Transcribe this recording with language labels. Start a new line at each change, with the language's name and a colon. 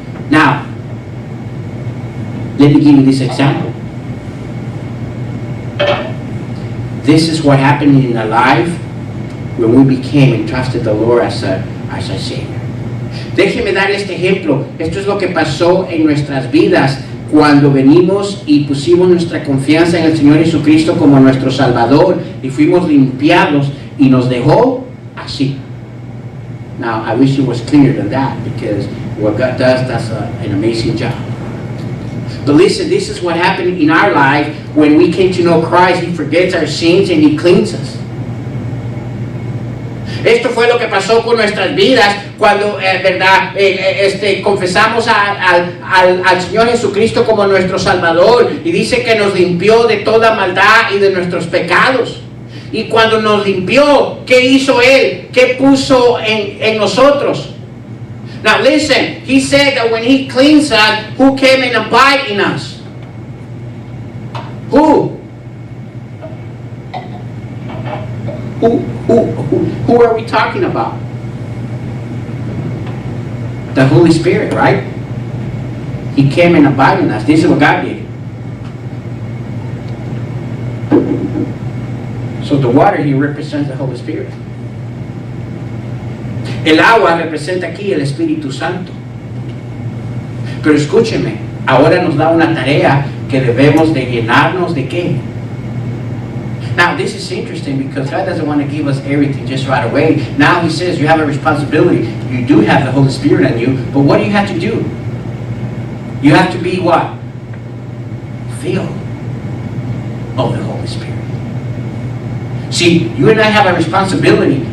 English: Now, let me give you this example. This is what happened in our life when we became and trusted the Lord as our Savior.
Spanish: Déjeme dar este ejemplo. Esto es lo que pasó en nuestras vidas cuando venimos y pusimos nuestra confianza en el Señor Jesucristo como nuestro Salvador y fuimos limpiados y nos dejó así.
English: Now, I wish it was clearer than that, because what God does, that's an amazing job. But listen, this is what happened in our life when we came to know Christ. He forgets our sins and He cleans us.
Spanish: Esto fue lo que pasó con nuestras vidas cuando, verdad, confesamos al Señor Jesucristo como nuestro Salvador, y dice que nos limpió de toda maldad y de nuestros pecados. Y cuando nos limpió, ¿qué hizo Él? ¿Qué puso en nosotros?
English: Now listen, He said that when He cleans us, who came and abide in us? Who? Who are we talking about? The Holy Spirit, right? He came and abided in us. This is what God did. So the water here represents the Holy Spirit.
Spanish: El agua representa aquí el Espíritu Santo. Pero escúcheme, ahora nos da una tarea que debemos de llenarnos de ¿qué?
English: Now this is interesting because God doesn't want to give us everything just right away. Now He says you have a responsibility. You do have the Holy Spirit in you, but what do you have to do? You have to be what? Filled of the Holy Spirit. See, you and I have a responsibility.